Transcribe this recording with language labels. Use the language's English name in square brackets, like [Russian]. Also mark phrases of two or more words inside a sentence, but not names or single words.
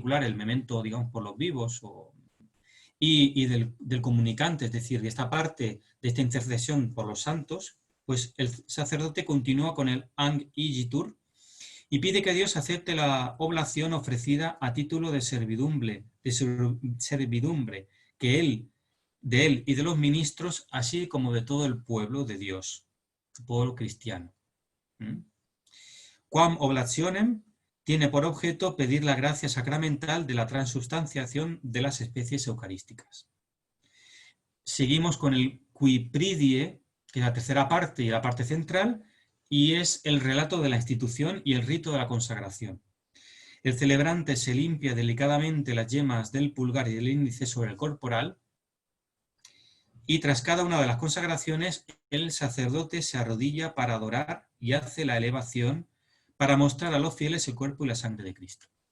[Spanish] el memento, digamos, por los vivos y del comunicante, es decir, de esta parte de esta intercesión por los santos, pues el sacerdote continúa con el Ang Igitur y pide que Dios acepte la oblación ofrecida a título de servidumbre, de él y de los ministros, así como de todo el pueblo de Dios, el pueblo cristiano. [Latin] Quam oblationem [Spanish] tiene por objeto pedir la gracia sacramental de la transubstanciación de las especies eucarísticas. Seguimos con el [Latin] qui pridie, [Spanish] que es la tercera parte y la parte central, y es el relato de la institución y el rito de la consagración. El celebrante se limpia delicadamente las yemas del pulgar y del índice sobre el corporal, y tras cada una de las consagraciones, el sacerdote se arrodilla para adorar y hace la elevación para mostrar a los fieles el cuerpo y la sangre de Cristo.